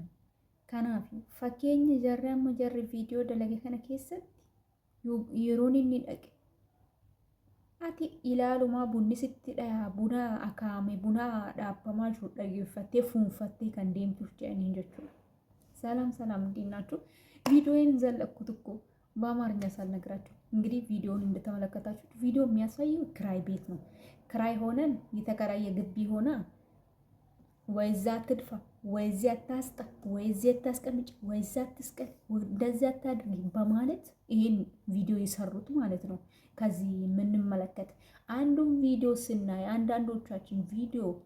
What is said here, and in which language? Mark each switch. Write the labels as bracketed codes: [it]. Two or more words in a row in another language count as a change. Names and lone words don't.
[om] Kanaaf fakkeenya jarri amma jarri viidiyoo dalage kana keessatti yeroon inni dhaqe ati ilaalumaa bunni sitti dhayaa buna akaame buna dhaabbamaa jiru dhageeffattee fuunfattee kan deemtuuf jedhaniin jechuudha. [am] ሰላም እንዴት ናችሁ? ቪዲዮውን ዘለቅኩት እኮ በአማርኛ ሳልነግራችሁ። እንግዲህ ቪዲዮውን እንደተመለከታችሁት ቪዲዮ የሚያሳየው ክራይ ቤት ነው። ክራይ ሆነን የተከራየ ግቢ ሆና ወይ እዛ አትድፋ ወይ እዚያ አታስጣ ወይ እዚያ አታስቀምጭ ወይ እዛ አትስቀል እንደዚያ አታድርጊ በማለት ይሄን ቪዲዮ የሰሩት ማለት ነው። ከዚህ የምንመለከት አንዱን ቪዲዮ ስናይ አንዳንዶቻችን ቪዲዮ